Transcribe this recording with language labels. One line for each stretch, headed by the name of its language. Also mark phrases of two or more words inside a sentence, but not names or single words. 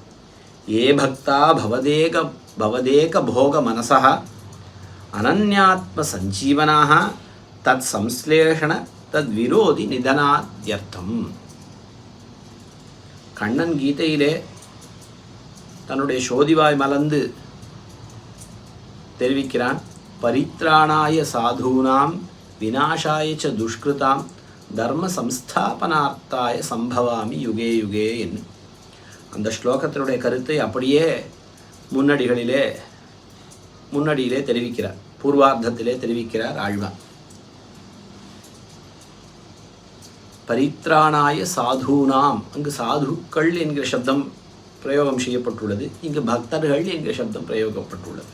Sanskrit: ये भक्ता भवदेक भोग मनसा अनन्यात्म संजीवनाः तत् संश्लेषण तत् विरोधि निधनाद्यर्थम्.
Tamil: கண்ணன் கீதையிலே தன்னுடைய சோதிவாய் மலர்ந்து தெரிவிக்கிறான்.
Sanskrit: परित्राणाय साधूनाम् विनाशाय च दुष्कृताम् धर्म संस्थापनार्थाय सम्भवामि युगे युगे
Tamil: என்று அந்த ஸ்லோகத்தினுடைய கருத்தை அப்படியே முன்னடியிலே தெரிவிக்கிறார், பூர்வார்த்தத்திலே தெரிவிக்கிறார் ஆழ்வார்.
Sanskrit: परित्राणाय साधूनाम्,
Tamil: அங்கு சாதுக்கள் என்கிற சப்தம் பிரயோகம் செய்யப்பட்டுள்ளது, இங்கு பக்தர்கள் என்கிற சப்தம் பிரயோகப்பட்டுள்ளது.